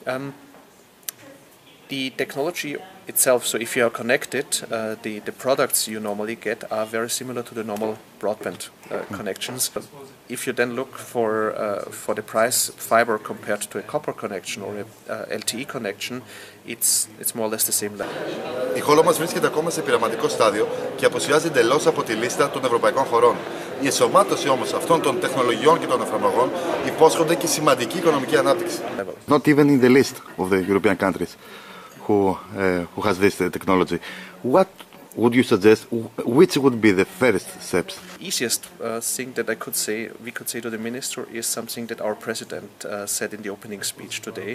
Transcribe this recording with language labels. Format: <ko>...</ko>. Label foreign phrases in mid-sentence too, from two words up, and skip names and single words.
<en>The technology itself, so if you are connected, the products you normally get are very similar to the normal broadband connections. If you then look for the price fiber compared to a copper connection or a LTE connection, it's more or less the same level.</en> <el>Η χώρα μας βρίσκεται ακόμα σε πειραματικό στάδιο και αποσιάζει εντελώς από τη λίστα των ευρωπαϊκών χωρών. Η ενσωμάτωση όμως αυτών των τεχνολογιών και των εφαρμογών υπόσχονται και σημαντική οικονομική ανάπτυξη.</el> <en>Not even in the list of the European countries who has this technology. What would you suggest? Which would be the first steps? Easiest thing that we could say to the minister is something that our president said in the opening speech today.</en>